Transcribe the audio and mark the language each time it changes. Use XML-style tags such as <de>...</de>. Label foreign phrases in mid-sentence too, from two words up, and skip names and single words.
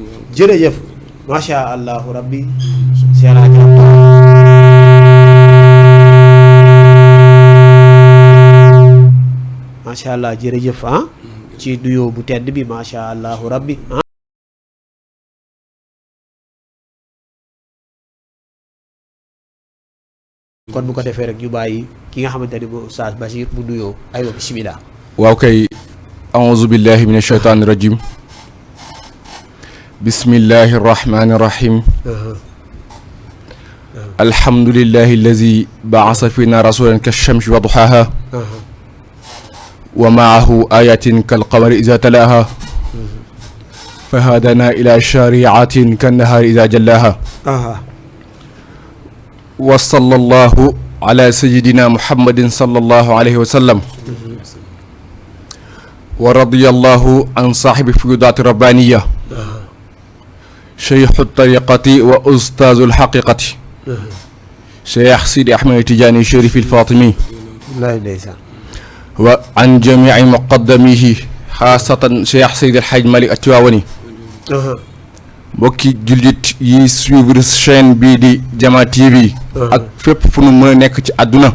<wo>jërëjëf</wo> <ar>ما شاء الله ربي. ما شاء الله</ar> <wo>jërëjëf ci nuyoo bu tedd bi</wo> <ar>ما شاء الله ربي</ar> <wo>kon bu ko defee rek ñu bàyyi ki nga xamante ni mooy Oustaz Bachir mu nuyoo</wo> <ar>أيوه بسم الله.</ar> <wo>waaw kay</wo> <ar>أعوذ بالله من الشيطان الرجيم بسم الله الرحمن الرحيم الحمد لله الذي بعث فينا رسولا كالشمس وضحاها ومعه آيات كالقمر إذا تلاها فهدانا إلى شريعة كالنهار إذا جلاها وصلى الله على سيدنا محمد صلى الله عليه وسلم ورضي الله عن صاحب الفيوضات الربانية شيخ الطريقة وأستاذ الحقيقة الشيخ سيدي أحمد التجاني الشريف الفاطمي وعن جميع مقدميه خاصة الشيخ سيدي الحاج مالك التواوني</ar> <wo>mbokki jullit yi</wo> <fr>suivre chaîne</fr> <wo>bii di Jama TV ak fépp fu nu mën a nekk ci àdduna</wo>